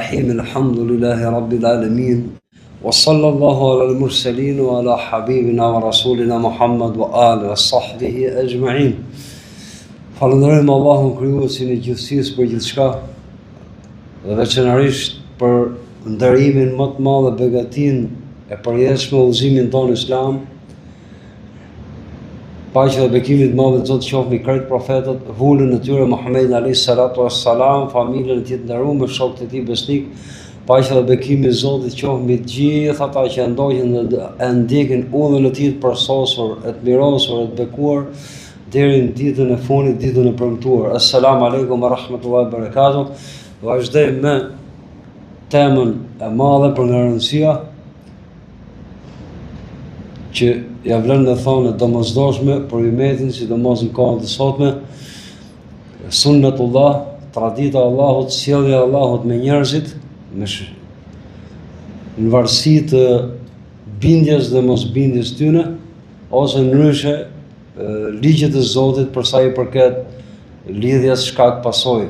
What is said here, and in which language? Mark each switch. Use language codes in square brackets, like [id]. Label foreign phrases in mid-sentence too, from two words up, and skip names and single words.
[ar] الرحيم الحمد لله رب العالمين وصلى الله على المرسلين وعلى حبيبنا ورسولنا محمد وآله وصحبه أجمعين. [sq] Falënderojmë Allahun krijuesin e gjithësisë për gjithçka, dhe veçanërisht për ndërimin më të madh dhe begatinë e përjetshme udhëzimin tonë islam. Paqja dhe bekimi të madh të Zotit qoftë mbi krejt profetët, vullën e tyre Muhamedit [ar] عليه الصلاة والسلام, [sq] familjen e tij të nderuar, shokët e tij besnik. Paqja dhe bekimi i Zotit qoftë mbi të gjithë ata që ndoqën dhe e ndjekin udhën e tij të përsosur, e të mirosur, e të bekuar deri në ditën e fundit, ditën e premtuar. [ar] السلام عليكم ورحمة الله وبركاته. [sq] Vazhdojmë me temën e madhe për nga rëndësia që ja vlen me thonë e domosdoshme për umetin, sidomos në kohën të sotme, sunnetullah, tradita e Allahut, sjellja e Allahut me njerëzit, në varësi të bindjes dhe mosbindjes tyre, ose ndryshe ligjet e Zotit për sa i përket lidhjes shkak pasojë.